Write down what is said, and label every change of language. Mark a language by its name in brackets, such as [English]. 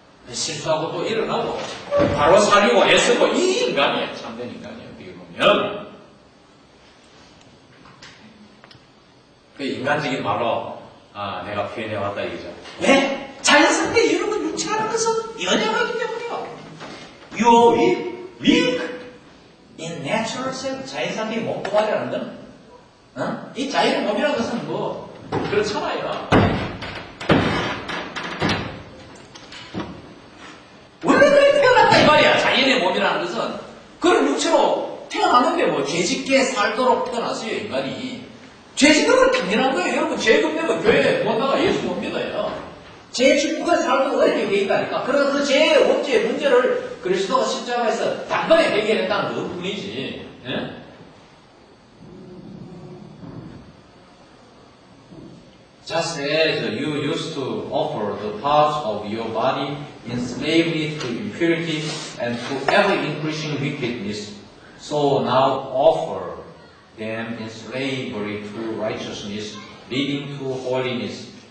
[Korean] 실수하고 또 일어나고 바로 살리고 애쓰고, 이 인간이에요. 참된 인간이에요. 어떻게 보면 그 인간적인 말로 내가 표현해왔다 이거죠. 왜? 자연스럽게 여러분 육체라는 것은 연약하기 때문이요. [English] You are weak in natural self. [Korean] 자연상태의 몸뚱아리라는 건, 이 자연의 몸이라는 것은 그렇잖아요. 원래 그렇게 태어났다 이 말이야. 자연의 몸이라는 것은 그런 육체로 태어났는데 죄짓게 살도록 태어났어요. 인간이 죄짓는 건 당연한 거예요. 여러분 죄 금내면 교회 못 나가 예수 못 믿어요. 죄 짓고 살도록 어렵게 돼 있다니까. 그러나 그 죄의 원죄 문제를 그리스도가 십자가에서 단번에 해결했다는 것 뿐이지. 예? [English] Just as you used to offer the parts of your body in slavery to impurity and to ever-increasing wickedness, so now offer them in slavery to righteousness, leading to holiness.